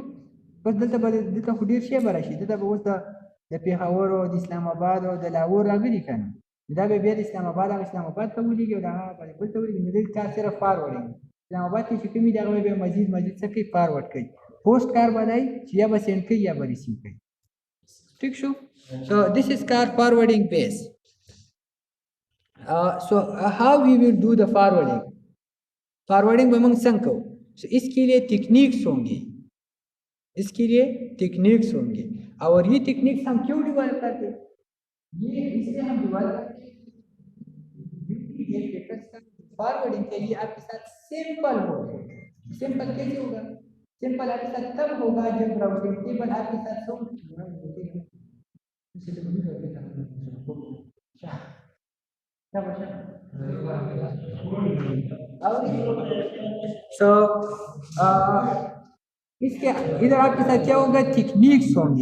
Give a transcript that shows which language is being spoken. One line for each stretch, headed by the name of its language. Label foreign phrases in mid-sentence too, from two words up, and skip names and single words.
Pashto: بس دلته به دلته خو ډیر شی به راشي، دلته به اوس د پیښور او د اسلام آباد او د لاهور راغلي کنه، دا به بیا د اسلام آباد ته ولېږي او دا بل ته ولېږي، نو دلته کار صرف فارورډینګ. اسلام آباد کې چې کومې دغه به مزید څه کوي فارورډ کوي، پوسټ کار بدای چې یا به سینډ کوي یا به ریسیو کوي، ٹھیک شو.
English: So this is called forwarding base. So how we will do the forwarding?
Pashto: Forwarding به موږ څنګه کوو؟
Hindi: so इसके लिए टेक्निक्स होंगे, इसके लिए टेक्निक्स होंगे, और ये टेक्निक्स हम क्यों डेवलप करते हैं, ये इसलिए हम डेवलप करते हैं फॉरवर्डिंग के लिए आपके साथ सिंपल होगा। सिंपल कैसे होगा, सिंपल आपके साथ तब होगा जब
English: routing table
Hindi: आपके साथ इसके इधर आपके साथ क्या होगा टेक्निक्स होंगी।